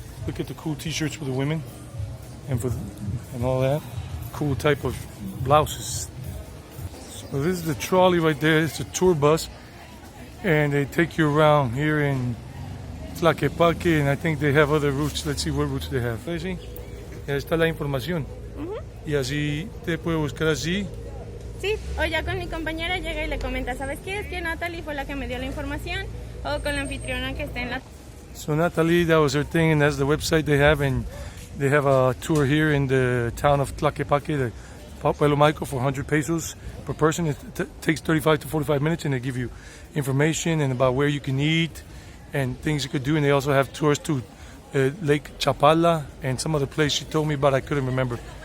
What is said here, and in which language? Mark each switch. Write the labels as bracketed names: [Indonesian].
[English] Look at the cool t-shirts for the women and all that. Cool type of blouses. So this is the trolley right there. It's a tour bus and they take you around here in Tlaquepaque, and I think they have other routes. Let's see what routes they have. [Spanish] ¿Sí? Ya está la información. Y así te puedo buscar así. Sí, o ya con mi compañera llega y le comenta, ¿sabes qué? Es que Natalie fue la que me dio la información, o con la anfitriona que está en la... [English] So Natalie, that was her thing, and that's the website they have, and they have a tour here in the town of Tlaquepaque, the Pueblo Magico, for 100 pesos per person. It takes 35 to 45 minutes, and they give you information and about where you can eat and things you could do, and they also have tours to Lake Chapala and some other place she told me about, I couldn't remember.